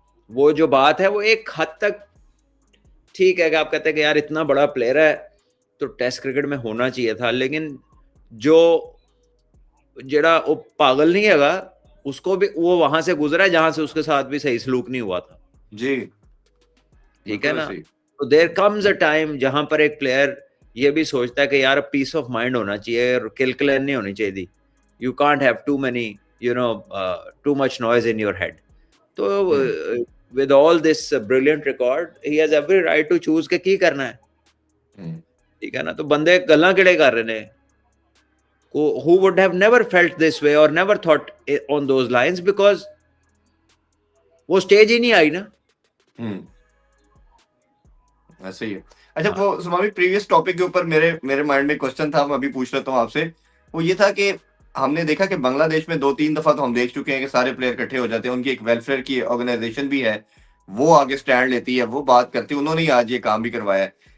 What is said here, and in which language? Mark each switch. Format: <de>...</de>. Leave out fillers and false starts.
<hi>वो जो बात है वो एक हद तक ठीक है कि आप कहते हैं कि यार इतना बड़ा प्लेयर है तो टेस्ट क्रिकेट में होना चाहिए था, लेकिन जो जेड़ा वो पागल नहीं हैगा, उसको भी वो वहां से गुजरा है जहां से उसके साथ भी सही सलूक नहीं हुआ था, जी। ठीक है बिल्कुल ना। सही। तो</hi> <en>there comes a time</en> <hi>जहां पर एक प्लेयर ये भी सोचता है कि यार</hi> <en>peace of mind</en> <hi>होना चाहिए, किलकिलन नहीं होनी चाहिए।</hi> <en>You can't have too many you know too much noise in your head. तो with all this brilliant record, he has every right to choose</en> <pa>के की करना है,</pa> <hi>ठीक है ना।</hi> <pa>तो बंदे गल्लां किहड़े कर रहे ने,</pa> <en>who would have never felt this way or never thought on those lines, because</en> <hi>वो स्टेज ही नहीं आई ना। ऐसे ही है। अच्छा, वो सुमामी प्रीवियस टॉपिक के ऊपर मेरे माइंड में क्वेश्चन था, मैं अभी पूछ लेता हूँ आपसे। वो ये था कि हमने देखा कि बांग्लादेश में 2-3 दफा तो हम देख चुके हैं कि सारे प्लेयर इकट्ठे हो जाते हैं, उनकी एक वेलफेयर की ऑर्गेनाइजेशन भी है, वो आगे स्टैंड लेती है, वो बात करती है, उन्होंने ही आज ये काम भी करवाया है।</hi>